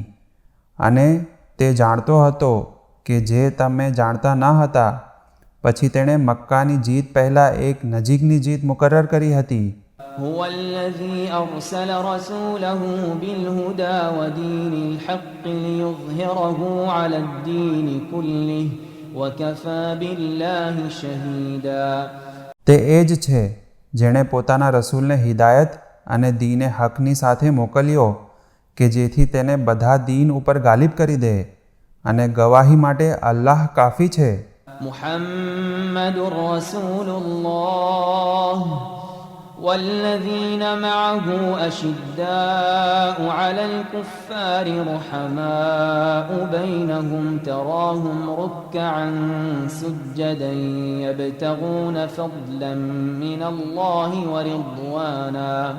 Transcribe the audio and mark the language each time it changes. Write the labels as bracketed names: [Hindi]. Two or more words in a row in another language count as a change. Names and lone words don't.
[Gujarati] અને તે જાણતો હતો કે જે તમે જાણતા ન હતા. પછી તેણે મક્કાની જીત પહેલાં એક નજીકની જીત મુકરર કરી હતી. [Arabic] هو الذي أرسل رسوله بالهدى ودين الحق ليظهره على الدين كله وكفى بالله شهيدا. [Gujarati] તે એ જ છે જેણે પોતાના રસૂલને હિદાયત અને દીને હકની સાથે મોકલ્યો કે જેથી તેને બધા દીન ઉપર ગાલિબ કરી દે, અને ગવાહી માટે અલ્લાહ કાફી છે. [Arabic] محمد رسول الله والذين معه أشداء على الكفار رحماء بينهم تراهم ركعا سجدا يبتغون فضلا من الله ورضوانا